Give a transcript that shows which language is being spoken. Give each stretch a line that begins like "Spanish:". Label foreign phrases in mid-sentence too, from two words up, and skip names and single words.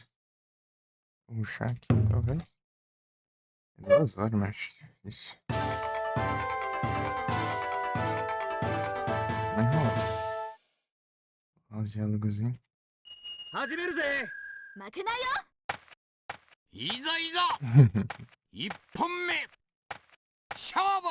Portuguese: Vou rushar aqui, talvez. É 2 horas, mas difícil. Mas rola. Olha os diálogozinhos.
Japanese: 始めるぜ。負けないよ。いざいざ一本目勝負